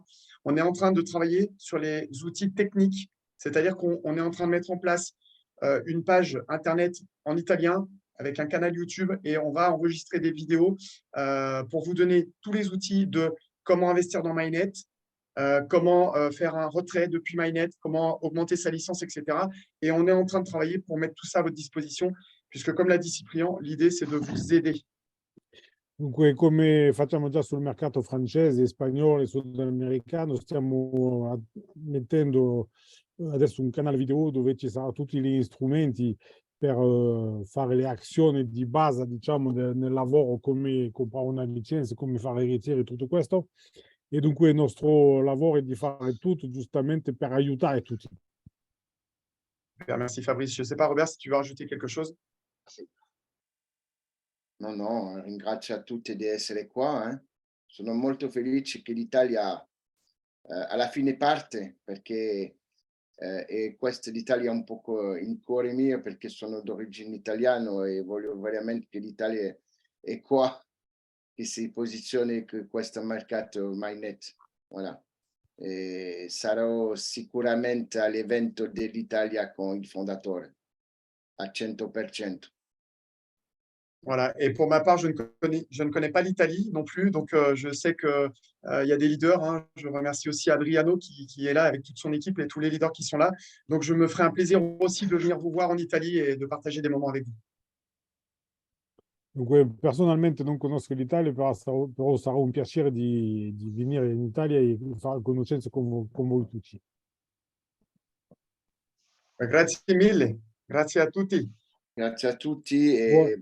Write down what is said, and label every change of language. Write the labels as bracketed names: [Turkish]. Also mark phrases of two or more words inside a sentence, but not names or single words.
[French] On est en train de travailler sur les outils techniques, c'est-à-dire qu'on est en train de mettre en place une page Internet en italien, avec un canal YouTube et on va enregistrer des vidéos pour vous donner tous les outils de comment investir dans MyNet, comment faire un retrait depuis MyNet, comment augmenter sa licence, etc. Et on est en train de travailler pour mettre tout ça à votre disposition, puisque comme l'a dit Cyprien, l'idée, c'est de vous aider. [Italian] Dunque, come facciamo già sul mercato francese, spagnolo e sudamericano, stiamo mettendo adesso un canale video dove ci saranno tutti gli strumenti per fare le azioni di base, diciamo, nel lavoro, come comprare una licenza, come fare i ritiri, tutto questo. E dunque il nostro lavoro è di fare tutto giustamente per aiutare tutti. [French] Merci Fabrice. Je ne sais pas, Robert, si tu veux rajouter quelque chose. [Italian] No, ringrazio a tutti di essere qua. Sono molto felice che l'Italia alla fine parte, perché e questo l'Italia è un po' in cuore mio, perché sono d'origine italiano e voglio veramente che l'Italia è qua, che si posizioni con questo mercato MyNet. [French] Voilà. [Italian] E sarò sicuramente all'evento dell'Italia con il fondatore, a 100%. [French] Voilà. Et pour ma part, je ne connais pas l'Italie non plus, donc je sais qu'il y a des leaders. Hein. Je remercie aussi Adriano qui est là avec toute son équipe et tous les leaders qui sont là. Donc, je me ferai un plaisir aussi de venir vous voir en Italie et de partager des moments avec vous. [Italian] Dunque, personalmente non conosco l'Italia, però sarà un piacere di venire in Italia e fare conoscenza con voi tutti. Grazie mille, grazie a tutti. Grazie a tutti e